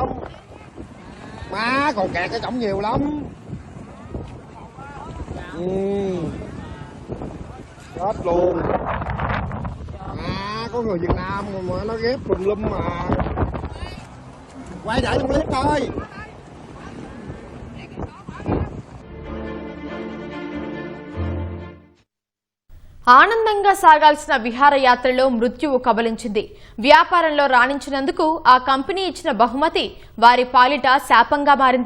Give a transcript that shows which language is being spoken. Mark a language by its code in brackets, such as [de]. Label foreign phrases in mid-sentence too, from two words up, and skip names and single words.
[vi] Má còn kẹt cái cổng nhiều lắm. Chết luôn. Có người Việt Nam mà nó ghép tùm lum mà. Quay lại trong clip thôi. [te] ఆనందంగా సాగాల్సిన విహారయాత్రలో మృత్యువు కబలించింది. వ్యాపారంలో రాణించినందుకు ఆ కంపెనీ ఇచ్చిన బహుమతి వారి పాలిట శాపంగా మారింది.